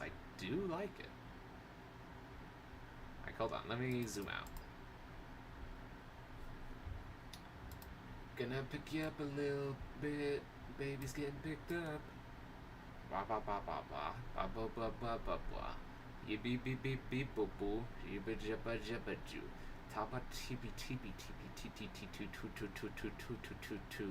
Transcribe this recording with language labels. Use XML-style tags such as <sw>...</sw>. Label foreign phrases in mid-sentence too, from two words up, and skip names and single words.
<en>I do like it. Like, hold on. Let me zoom out. Gonna pick you up a little bit. Baby's getting picked up. Ba ba ba ba ba. Ba ba ba ba ba ba. Yee beep beep beep beep boo boo. Yibba jabba jabba joo. Taba tibi tibi tibi ti ti ti tu tu tu tu tu tu tu tu tu.</en>